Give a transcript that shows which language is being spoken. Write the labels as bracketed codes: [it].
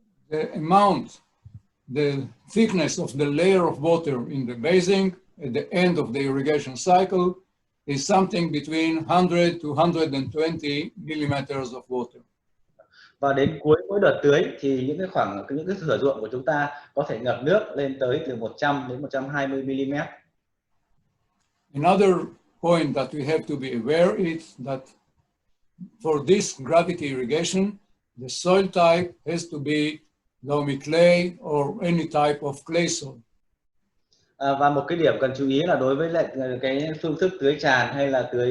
[en] The amount, the thickness of the layer of water in the basin at the end of the irrigation cycle is something between 100 to 120 millimeters of water. [vi] Và đến cuối mỗi đợt tưới thì những cái thửa ruộng của chúng ta có thể ngập nước lên tới từ 100 đến 120 mm. [en] Another point that we have to be aware is that for this gravity irrigation, the soil type has to be loamy clay or any type of clay soil. [vi] Và một cái điểm cần chú ý là đối với lại cái phương thức tưới tràn hay là